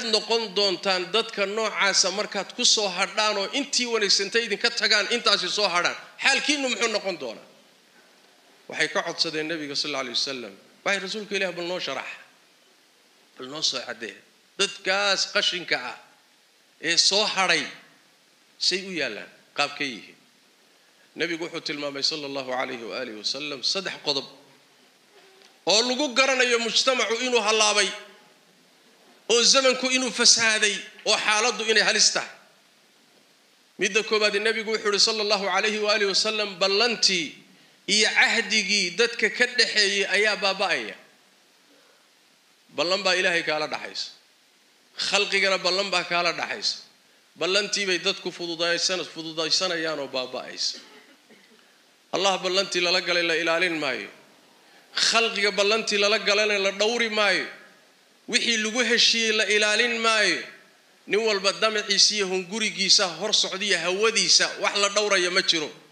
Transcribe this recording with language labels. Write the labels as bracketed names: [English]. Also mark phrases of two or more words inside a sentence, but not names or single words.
[Somali] noqon doontaan dadka noocaasa markaad ku soo hadhaan oo intii wanaagsantayd idinka tagaan intaas soo hadhaan xaalkiinu muxuu noqon doonaa waxay ka codsadeen nabiga [Arabic] صلى الله عليه وسلم [Somali] waxay rasuulka ilaahay bal noo sharax bal noo soo cadee dadkaas qashinka ah ee soo hadhay say u yaalaan qaabkay yihiin nabigu wuxuu tilmaamay [Arabic] صلى الله عليه وآله وسلم [Somali] saddex qodob oo lagu garanayo mujtamacu inuu halaabay oo zamanku inuu fasaaday oo xaaladdu inay halis tahay midda koobaad nabigu wuxuu yiri [Arabic] صلى الله عليه وآله وسلم [Somali] ballantii iyo ahdigii dadka ka dhaxeeyay ayaa baaba'aya ballan baa ilaahay kala dhaxaysa khalqigana ballan baa kala dhaxaysa ballantii bay dadku fududaysanayaan oo baaba'aysa allah ballantii la galay la ilaalin maayo khalqiga ballantii la galay la dhowri maayo wixii lagu heshiiyay la ilaalin maayo nin walba damaciisa iyo hungurigiisa hor socdiya hawadiisa wax la dhowraya ma jiro